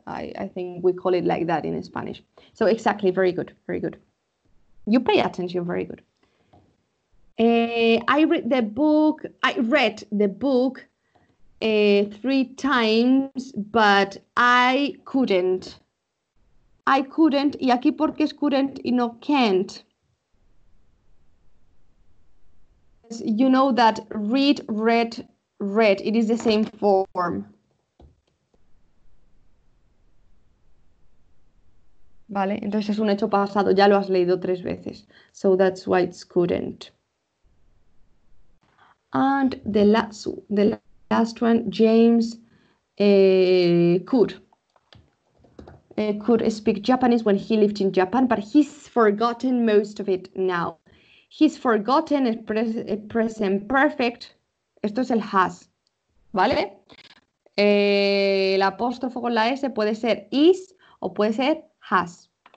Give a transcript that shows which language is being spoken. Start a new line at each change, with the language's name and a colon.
English: I think we call it like that in Spanish. So exactly, very good, very good. You pay attention, very good. I read the book 3 times, but I couldn't.
Spanish: Y aquí, ¿por qué es couldn't y no can't?
English: You know that read, it is the same form.
Spanish: Vale, entonces es un hecho pasado, ya lo has leído 3 veces.
English: So that's why it's couldn't. And the last one, James could speak Japanese when he lived in Japan, but he's forgotten most of it now. He's forgotten es present perfect.
Spanish: Esto es el has, ¿vale? El apóstrofo con la S puede ser is o puede ser has.